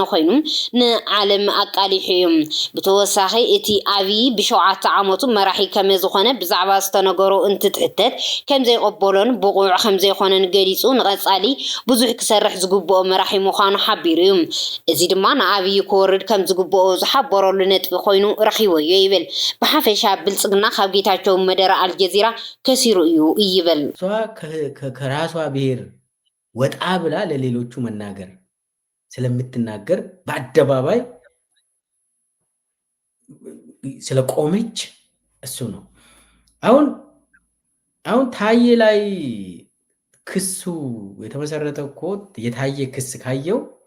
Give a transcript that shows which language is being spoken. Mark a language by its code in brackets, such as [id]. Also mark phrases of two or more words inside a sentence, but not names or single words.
[ti] ኮይኑ ንዓለም ኣቃሊሑ እዩ ብተወሳኺ እቲ ኣብይ ብሸውዓተ ዓመቱ መራሒ ከመ ዝኾነ ብዛዕባ ዝተነገሮ እንትትሕተት ከም ዘይቀበሎን ብቑዕ ከም ዘይኮነን ገሊጹ ንቐጻሊ ብዙሕ ክሰርሕ ዝግብኦ መራሒ ምዃኑ ሓቢሩ እዩ እዚ ድማ ንኣብይ ክወርድ ከም ዝግብኦ ዝሓበረሉ ነጥቢ ኮይኑ ረኺቦዮ ይብል ብሓፈሻ ብልጽግና ካብ ጌታቸው መደረ አልጀዚራ ከሲሩ እዩ ይብል [am] ከራሷ ብሔር ወጣ ብላ ለሌሎቹ መናገር ስለምትናገር በአደባባይ ስለቆመች እሱ ነው አሁን ታዬ ላይ ክሱ የተመሰረተው ኮት የታየ ክስ ካየው